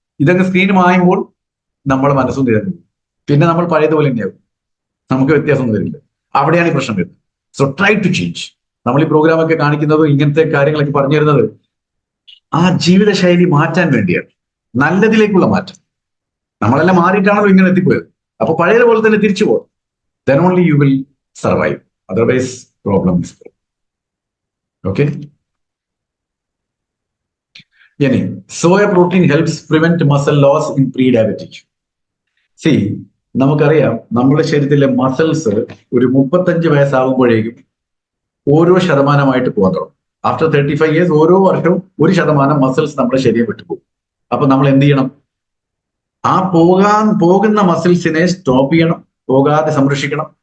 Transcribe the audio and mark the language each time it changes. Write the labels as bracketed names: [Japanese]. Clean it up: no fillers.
[Malayalam] ഇതൊക്കെ സ്ക്രീൻ മായുമ്പോൾ നമ്മൾ മനസ്സും തിരഞ്ഞു, പിന്നെ നമ്മൾ പഴയതുപോലെ തന്നെയാവും, നമുക്ക് വ്യത്യാസമൊന്നും വരില്ല. അവിടെയാണ് ഈ പ്രശ്നം വരുന്നത്. [English] So try to change. [Malayalam] നമ്മൾ ഈ പ്രോഗ്രാമൊക്കെ കാണിക്കുന്നത്, ഇങ്ങനത്തെ കാര്യങ്ങളൊക്കെ പറഞ്ഞു തരുന്നത് ആ ജീവിതശൈലി മാറ്റാൻ വേണ്ടിയാണ്, നല്ലതിലേക്കുള്ള മാറ്റം. നമ്മളെല്ലാം മാറിയിട്ടാണല്ലോ ഇങ്ങനെ എത്തിപ്പോയത്. അപ്പൊ പഴയതുപോലെ തന്നെ തിരിച്ചു പോകും. [English] then only you will survive, otherwise problem is there. Okay, yani soya protein helps prevent muscle loss in pre-diabetic. [Malayalam] See, നമുക്കറിയാം നമ്മുടെ ശരീരത്തിലെ മസിൽസ് ഒരു 35 വയസ്സാകുമ്പോഴേക്കും ഓരോ ശതമാനമായിട്ട് പോകാൻ തുടങ്ങും. [English] after 35 years [Malayalam] ഓരോ വർഷവും 1% മസിൽസ് നമ്മുടെ ശരീരം വിട്ടുപോകും. അപ്പൊ നമ്മൾ എന്ത് ചെയ്യണം? ആ പോകുന്ന മസിൽസിനെ സ്റ്റോപ്പ് ചെയ്യണം, പോകാതെ സംരക്ഷിക്കണം.